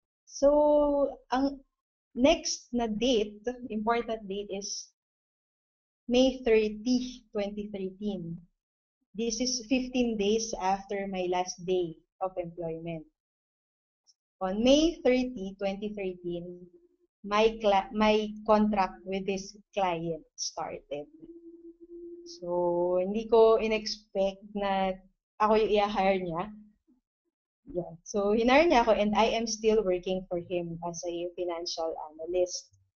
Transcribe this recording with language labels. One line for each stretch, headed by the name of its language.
English: So,
Filipino: ang
English: next
Filipino: na
English: date, important date is May 30, 2013. This is 15 days after my last day of employment. On May 30, 2013, my contract with this client started.
Filipino: So, hindi ko in-expect na ako yung i-hire niya.
English: Yeah. So,
Filipino: hinire niya ako
English: and I am still working for him as a financial analyst.